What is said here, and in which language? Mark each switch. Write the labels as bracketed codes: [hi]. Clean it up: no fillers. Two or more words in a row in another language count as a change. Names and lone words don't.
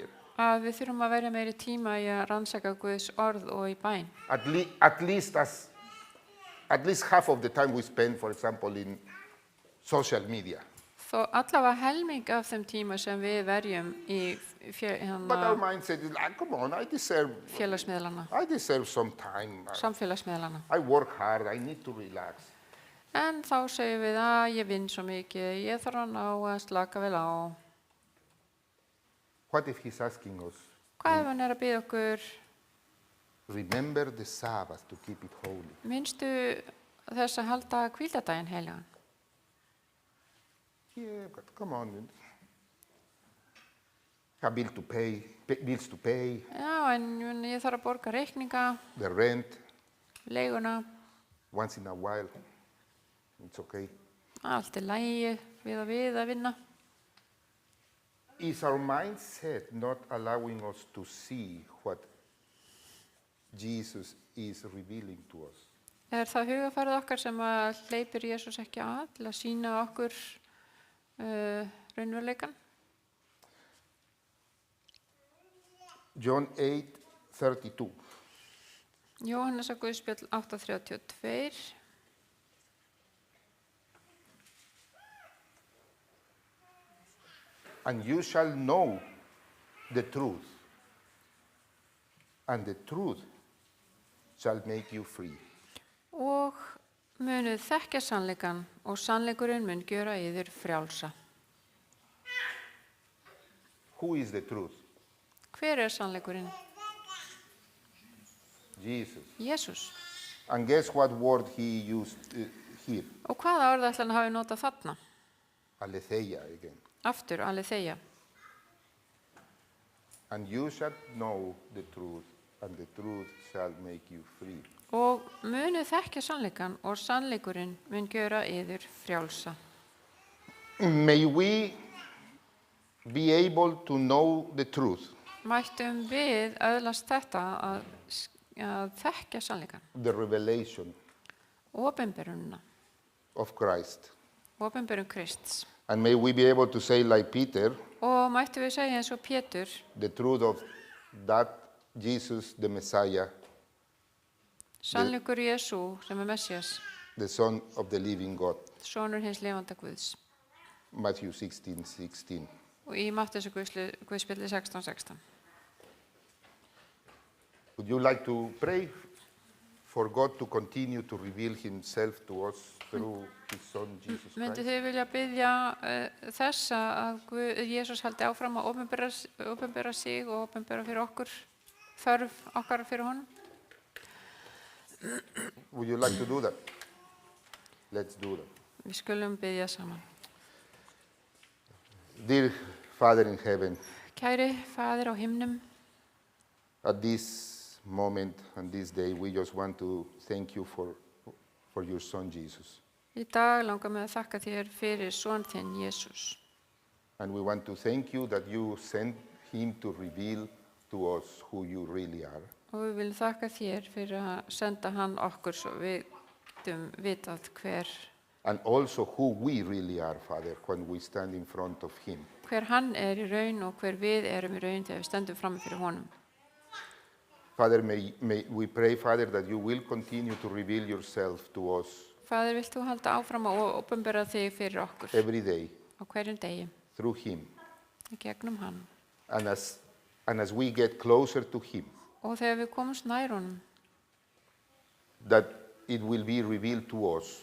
[is] að við þurfum að verja meiri tíma í að rannsaka Guðs orð og í bæn. [en] At least half of the time we spend, for example, in social media. [is] Þó allavega helming af þeim tíma sem við verjum í [en] But our mindset is like, come on, I deserve some time. [is] samfélagsmiðlana. [en] I work hard, I need to relax. [is] En þá segjum við að ég vinn svo mikið, ég þarf að ná að slaka vel á. [en] What if he's asking us, [is] Hvað ef hann er að biðja okkur, [en] remember the Sabbath to keep it holy? [is] minnstu þess að halda hvíldardaginn heilagan? [en] Yeah, but come on. Have bills to pay, [is] Já, en ég þarf að borga reikninga, [en] the rent, [is] leiguna, [en] once in a while. It's okay. [is] allt er lægi við að vinna. [en] Is our mindset not allowing us to see what Jesus is revealing to us? [is] Er það hugafarið okkar sem að hleypir Jesús ekki að til að sýna okkur raunveruleikann? [en] John 8:32. [is] Jóhannesar Guðspjall 8:32. [en] And you shall know the truth, and the truth shall make you free. [is] Og munuð þekkja sannleikann og sannleikurinn mun gjöra yður frjálsa. [en] Who is the truth? [is] Hver er sannleikurinn? [en] Jesus. [is] Jesús. [en] And guess what word he used here? [is] Og hvaða orð ætli hann hafi notað þarna? [en] Aletheia again. [is] Aftur, aletheia. [en] And you shall know the truth, and the truth shall make you free. [is] Og munuð þekkja sannleikann og sannleikurinn mun gjöra yður frjálsa. [en] May we be able to know the truth, [is] Mættum við öðlast þetta að þekkja sannleikann, [en] the revelation [is] opinberunina, [en] of Christ. [is] opinberun Krists. [en] And may we be able to say like Peter, [is] Og mættum við segja eins og Pétur, [en] the truth of that Jesus, the Messiah, [is] sannleikur Jesú sem er Messias, [en] the Son of the living God. [is] sonur hins lifanda Guðs. [en] Matthew 16:16. [is] Og í Matteusar Guðspjalli 16:16. [en] Would you like to pray for God to continue to reveal himself to us through his Son, Jesus [is] Myndu [en] Christ? [is] þið vilja biðja þess að Jesús haldi áfram að opinbera sig og opinbera fyrir okkur, þörf okkar fyrir honum? [en] Would you like to do that? Let's do that. [is] Við skulum biðja saman. [en] Dear Father in heaven, [is] Kæri Faðir á himnum, [en] at this moment and this day, we just want to thank you for your Son, Jesus. [is] í dag langar mig að þakka þér fyrir son þinn, Jesús. [en] And we want to thank you that you sent him to reveal to us who you really are. [is] Og við viljum þakka þér fyrir að senda hann okkur svo við getum vitað hver [en] And also who we really are, Father, when we stand in front of him. [is] hann er í raun og hver við erum í raun þegar við stöndum fram fyrir honum. [en] Father, may we pray, Father, that you will continue to reveal yourself to us [is] Faðir, vilt þú halda áfram að opinbera þig fyrir okkur [en] every day [is] á hverjum degi, [en] through him. [is] í gegnum hann. [en] And as we get closer to him, [is] Og þegar við komumst nær honum, [en] that it will be revealed to us